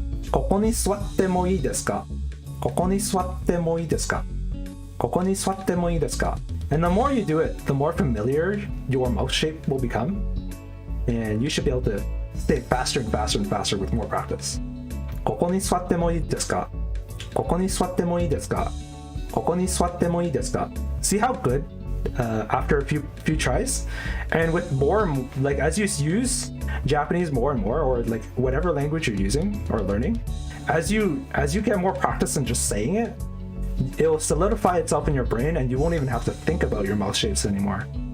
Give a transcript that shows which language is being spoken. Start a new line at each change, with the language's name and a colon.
Japanese: ここに座ってもいいですか?ここに座ってもいいですか? ここに座ってもいいですか?
English: And the more you do it, the more familiar your mouth shape will become. And you should be able to say it faster and faster and faster with more practice.
Japanese: ここに座ってもいいですか?ここに座ってもいいですか? ここに座ってもいいですか?
English: See how good after a few tries, and with more, like as you use Japanese more and more, or like whatever language you're using or learning, as you get more practice in just saying it, it will solidify itself in your brain, and you won't even have to think about your mouth shapes anymore.